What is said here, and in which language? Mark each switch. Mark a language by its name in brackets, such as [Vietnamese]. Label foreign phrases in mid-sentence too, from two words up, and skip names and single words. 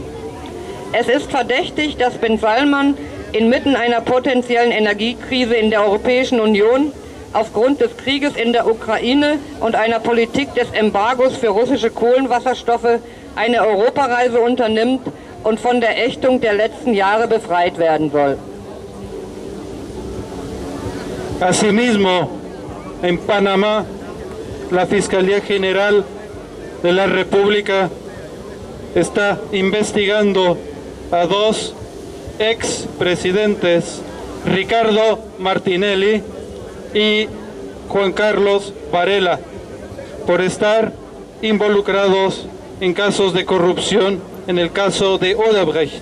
[German] Es ist verdächtig, dass bin Salman inmitten einer potenziellen Energiekrise in der Europäischen Union aufgrund des Krieges in der Ukraine und einer Politik des Embargos für russische Kohlenwasserstoffe eine Europareise unternimmt und von der Ächtung der letzten Jahre befreit werden soll. [Spanish] Asimismo, en Panamá, la Fiscalía General de la República está investigando a 2 expresidentes, Ricardo Martinelli y Juan Carlos Varela, por estar involucrados en casos de corrupción en el caso de Odebrecht.